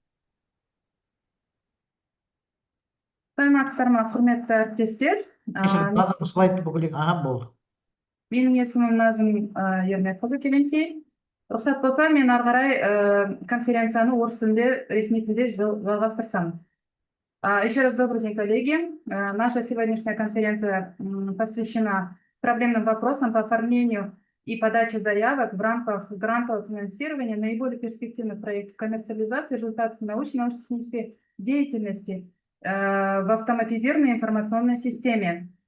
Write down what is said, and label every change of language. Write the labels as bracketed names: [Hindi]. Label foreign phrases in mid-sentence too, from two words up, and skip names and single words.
[Kazakh] Саламатсыздар ма, құрметті әріптестер. Назым, слайдты бүкілік. Аға, болды. Менің есімім Назым Ермекқызы Келемсей. Рұқсат болса, мен ары қарай конференцияны орыс тілінде, ресми тілде жалғастырсам. [Russian] Еще раз добрый день, коллеги. Наша сегодняшняя конференция посвящена проблемным вопросам по оформлению и подаче заявок в рамках грантового финансирования наиболее перспективных проектов коммерциализации результатов научно-технической деятельности в автоматизированной информационной системе.